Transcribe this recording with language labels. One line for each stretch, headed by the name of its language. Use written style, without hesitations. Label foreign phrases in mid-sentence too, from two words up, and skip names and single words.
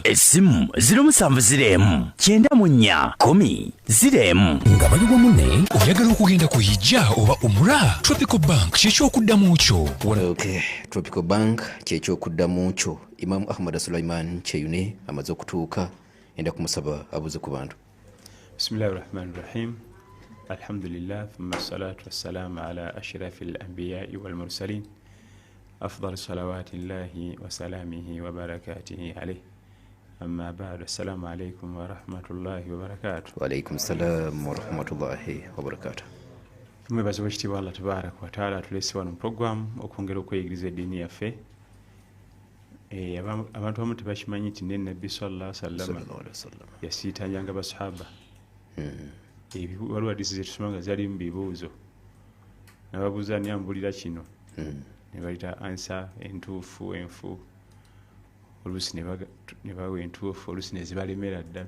Ganda: Essimu 0704 94 10 nga bali wamu ne oyagala okugenda ku hijja oba umura. Tropical Bank ky'ekyokuddamu kyo. Okay, Tropical Bank ky'ekyokuddamu kyo. Imam Ahmad Sulaiman Cheyune amaze okutuuka, enda kumusaba abuze ku bantu.
Arabic: بسم الله الرحمن الرحيم. الحمد لله، ثم الصلاة والسلام على أشرف الأنبياء والمرسلين. أفضل صلوات الله وسلامه وبركاته عليه. أما بعد، السلام عليكم ورحمة الله وبركاته. وعليكم السلام ورحمة الله وبركاته.
Ganda: Mwebaza wekitiibwa
Arabic: الله تبارك وتعالى
Ganda: tulese wano mu program okwongera okweyigiriza eddiini yaffe. Abantu abamu tebakimanyi nti ne Nabbi
Arabic: صلى الله عليه وسلم
Ganda: yasiitanyanga basahaba. Waliwo hadiisi zetusoma nga zali mu bibuuzo. Nababuuza ani ambulira kino. Ne bayita ansa entuufu enfu. Oluusi ne bawa entuufu, oluusi ne zibalemera ddala.